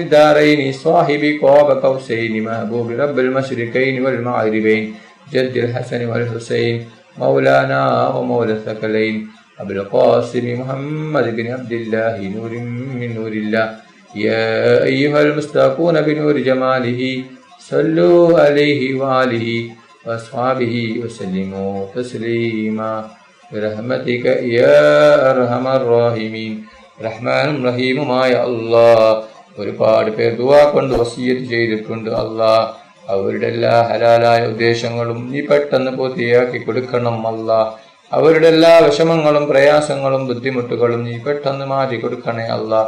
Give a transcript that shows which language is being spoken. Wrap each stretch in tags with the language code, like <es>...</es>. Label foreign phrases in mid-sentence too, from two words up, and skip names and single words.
<ar>الدارين صاحب قاب قوسين محبوب رب المشرقين والمغربين جد الحسن والحسين مولانا ومولى الثقلين أبو القاسم محمد بن عبد الله نور من نور الله يا أيها المستاقون بنور جماله صلوا عليه وآله وأصحابه وسلموا تسليما برحمتك يا أرحم الراحمين</ar> <ml>റഹ്മാനും റഹീമുമായ അല്ലാഹ്. ഒരുപാട് പേർ ദുആ കൊണ്ട് വസിയ്യത്ത് ചെയ്തിട്ടുണ്ട് അല്ലാഹ്. അവരുടെ എല്ലാ ഹലാലായ ഉദ്ദേശങ്ങളും നീ പെട്ടെന്ന് പൂർത്തിയാക്കി കൊടുക്കണം അല്ലാഹ്. അവരുടെ എല്ലാ വിഷമങ്ങളും പ്രയാസങ്ങളും ബുദ്ധിമുട്ടുകളും നീ പെട്ടെന്ന് മാറ്റി കൊടുക്കണേ അല്ലാഹ്.</ml>